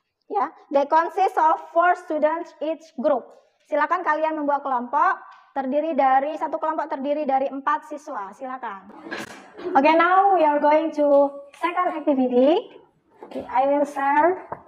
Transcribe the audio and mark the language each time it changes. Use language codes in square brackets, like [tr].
[en] Ya, they consist of 4 students each group. [id] Silakan kalian membuat kelompok satu kelompok terdiri dari 4 siswa. Silakan. [en] Okay, now we are going to second activity. Okay, I will share.